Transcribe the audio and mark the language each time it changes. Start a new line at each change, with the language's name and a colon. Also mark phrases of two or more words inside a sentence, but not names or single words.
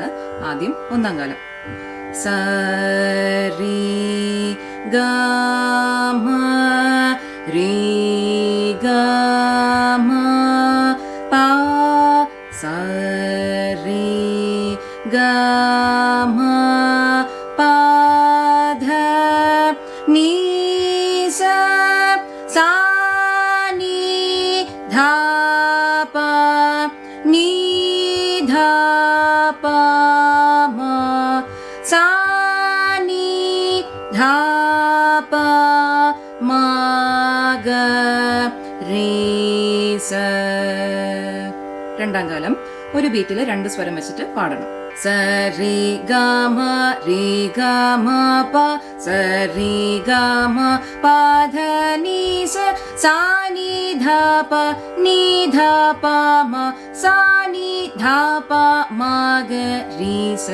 Malayalam: ആദ്യം 1ാം കാലം. സരി ഗമ രി ഗമ പ സരി ഗമ പ ധ നീ സ സാ धा पा नी धा पा मा सा नी धा पा मा ग रे स. 2ാം കാലം ഒരു ബീറ്റിൽ 2 സ്വരം വെച്ചിട്ട് പാടണം. സരി ഗമ രി ഗമ പ സരി ഗമ പ ധ നീ സ സാ നി ധ പ നീ ധ പ മ സാ നി ധ പ മ ഗ രി സ.